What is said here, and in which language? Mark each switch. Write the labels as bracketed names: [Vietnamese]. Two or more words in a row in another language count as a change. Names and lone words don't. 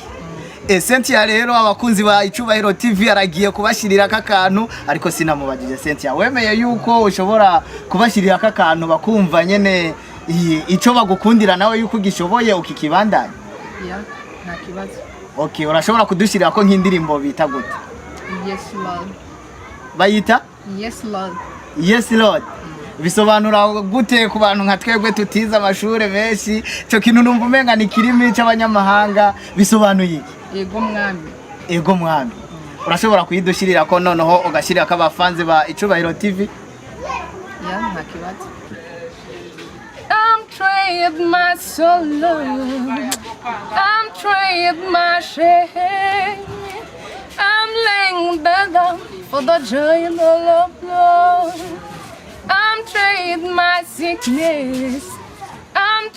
[Rundi] Cynthia rero abakunzi ba Icubahiro TV aragiye kubashirira akakantu, ariko sinamubajije Cynthia wemeye yuko ushobora kubashirira akakantu bakumva nyene ico bagukundira nawe yuko gishoboye ukikibandanya? Yeah, nta kibazo. Okay, urashobora kudushirira ko nk'indirimbo bita gute? [English] Yes Lord. [Rundi] Bayita? [English] Yes Lord. Yes Lord. [Rundi] Bisobanura gute ku bantu nka twebwe tutiza amashure menshi? Cyo kintu numva umenga ni kirimi cy'abanyamahanga, bisobanuye iki? Ego mwami. Ego mwami. Urashobora kuyidushirira ko noneho ugashirira ko abafanzi ba Icubahiro TV? Yeah, nta kibazo. [English] I'm trying my soul, I'm trying my shame, I'm laying down for the joy of the Lord. I'm trading my sickness,